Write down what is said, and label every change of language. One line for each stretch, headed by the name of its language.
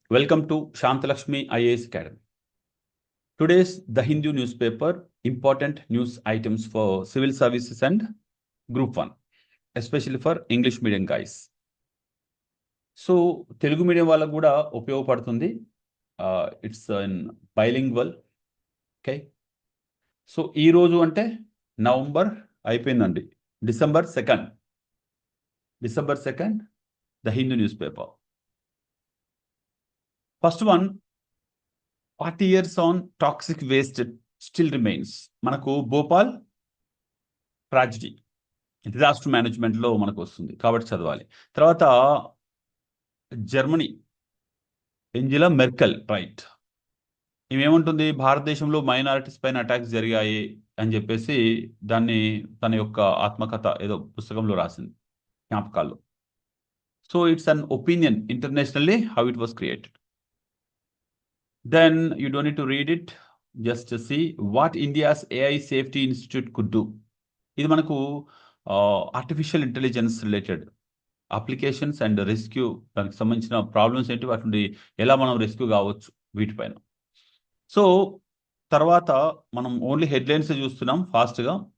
English: Welcome to Shantalakshmi IAS Academy. Today's The Hindu newspaper, important news items for civil services and Group 1, especially for English medium guys.
Telugu: So Telugu medium వాళ్ళకు కూడా ఉపయోగపడుతుంది.
English: It's in bilingual.
Telugu: Okay, so ఈరోజు అంటే November అయిపోయిందండి.
English: December second the Hindu newspaper. First one, 40 years on toxic waste still remains.
Telugu: మనకు Bhopal tragedy disaster మేనేజ్మెంట్లో మనకు వస్తుంది కాబట్టి చదవాలి. తర్వాత జర్మనీ ఏంజెలా మెర్కెల్, రైట్, ఏమేముంటుంది, భారతదేశంలో మైనారిటీస్ పైన అటాక్స్ జరిగాయి అని చెప్పేసి దాన్ని తన యొక్క ఆత్మకథ ఏదో పుస్తకంలో రాసింది, జ్ఞాపకాల్లో.
English: So it's an opinion internationally how it was created. Then you don't need to read it, just to see what India's AI Safety Institute could do.
Telugu: ఇది మనకు artificial intelligence related applications and rescue, దానికి సంబంధించిన problems ఏంటి, వాటి నుండి ఎలా మనం rescue కావచ్చు వీటిపైన. సో తర్వాత మనం ఓన్లీ హెడ్లైన్స్ చూస్తున్నాం ఫాస్ట్గా.